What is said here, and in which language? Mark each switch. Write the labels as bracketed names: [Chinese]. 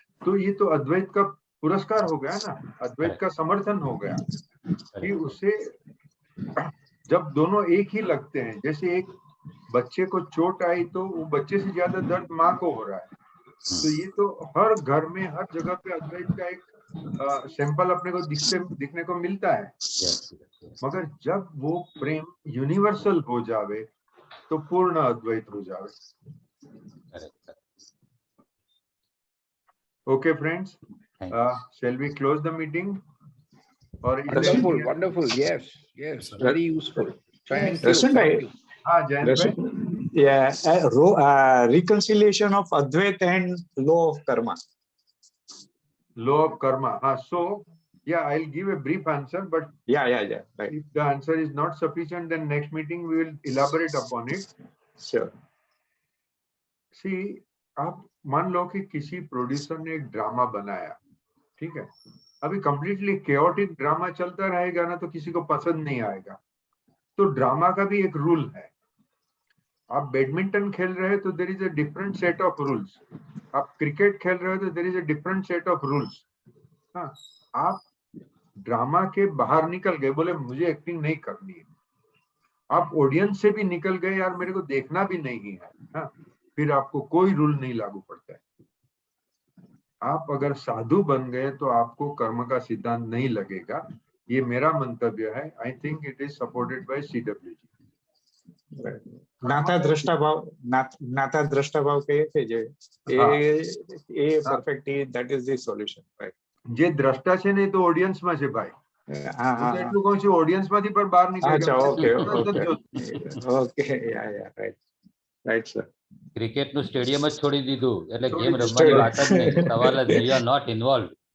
[Hindi] तो ये तो अद्वैत का पुरस्कार हो गया ना, अद्वैत का समर्थन हो गया कि उसे, जब दोनों एक ही लगते हैं, जैसे एक बच्चे को चोट आई तो वो बच्चे से ज्यादा दर्द माँ को हो रहा है, तो ये तो हर घर में हर जगह पे अद्वैत का एक सैंपल अपने को दिखने को मिलता है। मगर जब वो प्रेम यूनिवर्सल हो जावे तो पूर्ण अद्वैत हो जावे। [English] Okay friends, shall we close the meeting? Or wonderful, yes, very useful. Thank you. Rashmin bhai, yeah, reconciliation of Advait and law of karma. Law of karma. So yeah, I'll give a brief answer, but yeah. Right. If the answer is not sufficient, then next meeting we will elaborate upon it. Sure. [Hindi] See, आप मान लो कि किसी producer ने एक drama बनाया, ठीक है, अभी कंप्लीटली केओटिक ड्रामा चलता रहेगा ना तो किसी को पसंद नहीं आएगा। तो ड्रामा का भी एक रूल है। आप बैडमिंटन खेल रहे हो तो [English] there is a different set of rules, [Hindi] आप क्रिकेट खेल रहे हो तो there is a different set of rules. हाँ, आप ड्रामा के बाहर निकल गए, बोले मुझे एक्टिंग नहीं करनी है, आप ऑडियंस से भी निकल गए, यार मेरे को देखना भी नहीं है, हाँ, फिर आपको कोई रूल नहीं लागू पड़ता है। आप अगर साधु बन गए तो आपको कर्म का सिद्धांत नहीं लगेगा, ये मेरा मंतव्य है। [English] I think it is supported by CWG। [Gujarati] જ્ઞાતા દ્રષ્ટા ભાવ કહીએ કે જે હા. [English] એ perfectly that is the solution right. [Gujarati] જે દ્રષ્ટા છે ને એ તો ઓડિયન્સ માં છે ભાઈ. હા હું હા તો એટલું કહું છું ઓડિયન્સ માંથી પણ બહાર નીકળી અચ્છા ઓકે ગયો. [English] Okay yeah right right sir. [Gujarati] ક્રિકેટ નું સ્ટેડિયમ જ છોડી દીધું એટલે ગેમ રમવાની વાત જ નહીં, સવાલ જ નહીં, [English] You are not involve.